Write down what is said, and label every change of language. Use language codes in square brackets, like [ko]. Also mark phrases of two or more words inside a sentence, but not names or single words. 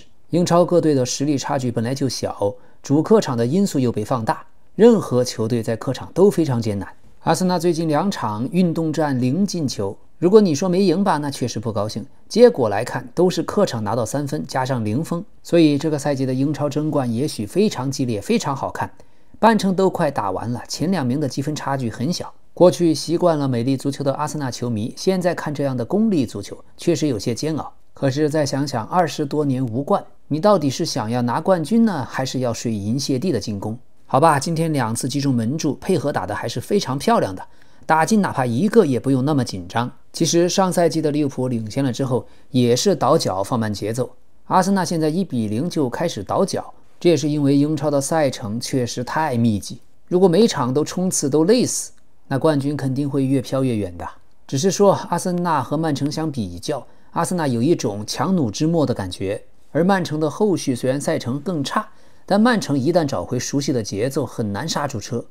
[zh] 英超各隊的實力差距本來就小，主客場的因素又被放大，任何球队在客場都非常艱難。阿森納最近2場運動戰0進球，如果你說沒贏吧，那確實不高興。結果來看，都是客場拿到3分加上0封，所以這個賽季的英超爭冠也許非常激烈，非常好看。半程都快打完了，前2名的積分差距很小。過去習慣了美麗足球的阿森納球迷，現在看這樣的功利足球，確實有些煎熬。可是再想想20多年無冠，你到底是想要拿冠軍呢，還是要水銀泻地的進攻？好吧，今天2次擊中門柱，配合打得還是非常漂亮的，打進哪怕1個也不用那麼緊張。其實上賽季的利物浦領先了之後，也是倒腳放慢節奏。阿森納現在1比0就開始倒腳，這也是因為英超的賽程確實太密集，如果每場都衝刺都累死，那冠軍肯定會越飄越遠的。只是說阿森納和曼城相比較，阿森納有一種強弩之末的感覺，而曼城的後續雖然賽程更差，但曼城一旦找回熟悉的節奏，很難剎住車。